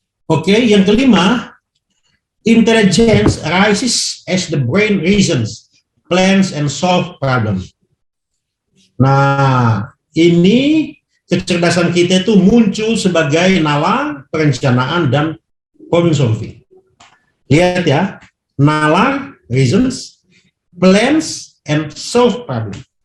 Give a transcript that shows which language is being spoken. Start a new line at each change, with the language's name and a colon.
Indonesian: Oke, yang kelima,
English: intelligence rises as the brain reasons, plans, and solve problems.
Indonesian: Nah, ini kecerdasan kita itu muncul sebagai nalar, perencanaan, dan problem solving. Lihat ya, nalar,
English: reasons, plans, and solve problem.